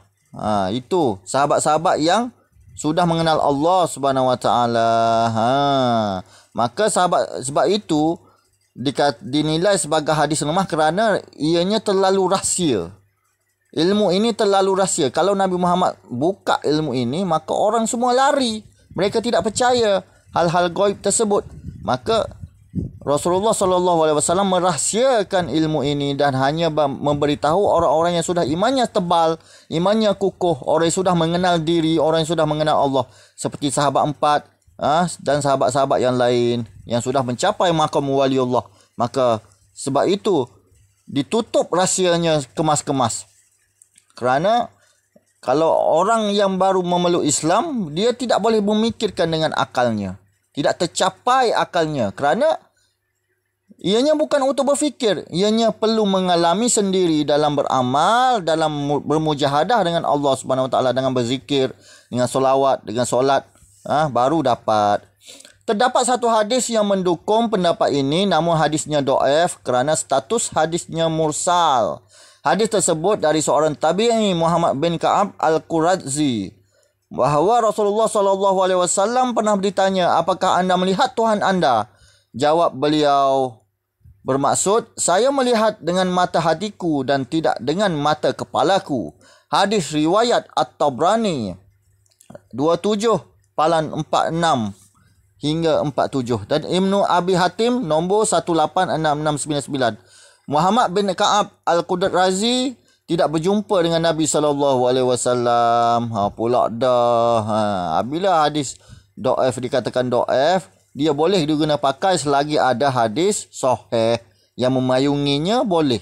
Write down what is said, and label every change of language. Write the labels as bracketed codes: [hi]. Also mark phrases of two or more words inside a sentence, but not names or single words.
[ms] Itu sahabat-sahabat yang sudah mengenal Allah [ar] سبحانه وتعالى. [ms] Maka sebab itu dinilai sebagai hadis lemah kerana ianya terlalu rahsia. Ilmu ini terlalu rahsia. Kalau Nabi Muhammad buka ilmu ini, maka orang semua lari. Mereka tidak percaya hal-hal gaib tersebut. Maka Rasulullah SAW merahsiakan ilmu ini dan hanya memberitahu orang-orang yang sudah imannya tebal, imannya kukuh, orang yang sudah mengenal diri, orang yang sudah mengenal Allah, seperti sahabat 4 dan sahabat-sahabat yang lain yang sudah mencapai maqam waliullah. Maka sebab itu ditutup rahsianya kemas-kemas. Kerana kalau orang yang baru memeluk Islam, dia tidak boleh memikirkan dengan akalnya. Tidak tercapai akalnya. Kerana ianya bukan untuk berfikir. Ianya perlu mengalami sendiri dalam beramal, dalam bermujahadah dengan Allah [ar] سبحانه وتعالى, [ms] dengan berzikir, dengan solawat, dengan solat. Baru dapat. Terdapat satu hadis yang mendukung pendapat ini, namun hadisnya dhaif kerana status hadisnya mursal. Hadis tersebut dari seorang tabi'i Muhammad bin Ka'ab Al-Qurazi bahawa Rasulullah SAW pernah ditanya, apakah anda melihat Tuhan anda? Jawab beliau, bermaksud, saya melihat dengan mata hatiku dan tidak dengan mata kepalaku. Hadis riwayat At-Tabrani 27/46 hingga 47 dan Ibnu Abi Hatim nombor 186699. Muhammad bin Ka'ab Al-Qurazi tidak berjumpa dengan Nabi SAW. Pula dah. Bila hadis dhaif dikatakan dhaif, dia boleh diguna pakai selagi ada hadis sahih yang memayunginya, boleh.